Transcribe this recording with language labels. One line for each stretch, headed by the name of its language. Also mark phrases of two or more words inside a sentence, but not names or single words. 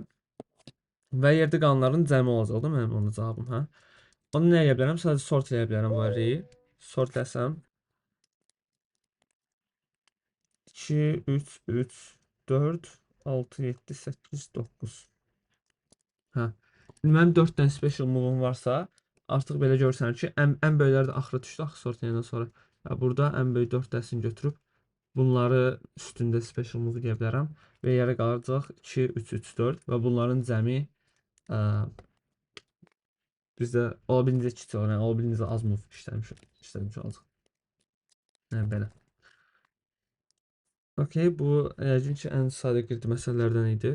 Azerbaijani: Və yerdə qalanların cəmi olacaq da mənim onun cavabım, Onu nə edə bilərəm? Sadəcə sort edə bilərəm bu array'i. Sort etsəm 2, 3, 3, 4, 6, 7, 8, 9. Mənim 4 dənə
English: special move-
Azerbaijani: um varsa, artıq belə görürsən ki, ən böyükləri də axıra düşdü, axı sort edəndən sonra. Burada ən böyük 4 dənəsini götürüb bunları üstündə
English: special move
Azerbaijani: deyə bilərəm və yerə qalacaq 2, 3, 3, 4 və bunların cəmi bizdə olabildiyincə kiçik olur, yəni olabildiyincə az move işləmiş olacaq. Belə. Okay, bu yəqin ki, ən sadə greedy məsələlərdən idi.